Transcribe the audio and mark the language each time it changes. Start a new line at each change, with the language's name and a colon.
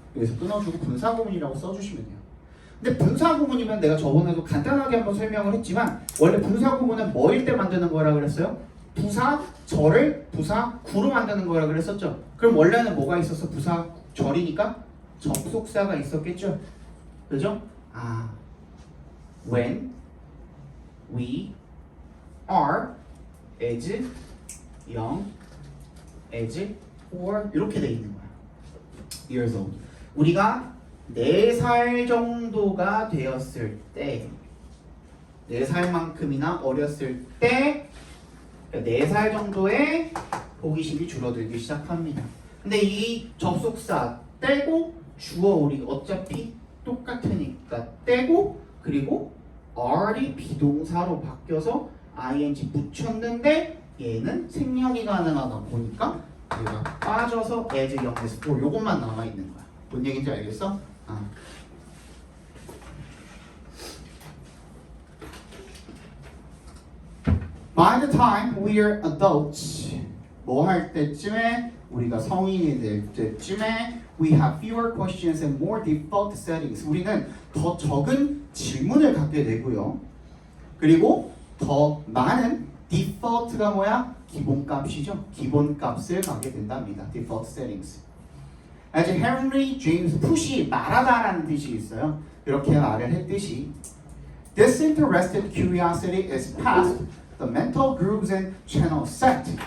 Korean: 여기서 끊어주고 분사구문이라고 써주시면 돼요. 근데 분사구문이면 내가 저번에도 간단하게 한번 설명을 했지만 원래 분사구문은 뭐일 때 만드는 거라 그랬어요? 부사절을 부사구로 만드는 거라 그랬었죠. 그럼 원래는 뭐가 있었어? 부사절이니까 접속사가 있었겠죠. 그죠?
English: when we are as young as 4
Korean: 이렇게 돼 있는 거야.
English: years old.
Korean: 우리가 4살 정도가 되었을 때 4살만큼이나 어렸을 때 4살 정도의 호기심이 줄어들기 시작합니다. 근데 이 접속사 떼고 주어 우리 어차피 똑같으니까 떼고 그리고 are이 비동사로 바뀌어서 ing 붙였는데 얘는 생략이 가능하다 보니까 얘가 빠져서
English: as young as 4
Korean: 요것만 남아있는 거야. 뭔 얘기인지 알겠어?
English: By the time we are adults
Korean: 뭐 할 때쯤에 우리가 성인이 될 때쯤에
English: we have fewer questions and more default settings
Korean: 우리는 더 적은 질문을 갖게 되고요. 그리고 더 많은 default가 뭐야? 기본값이죠. 기본값을 갖게 된답니다.
English: default settings. As Henry James
Korean: 푸시 말하다라는 뜻이 있어요. 이렇게 말을 했듯이
English: disinterested curiosity is past the mental grooves and channel set.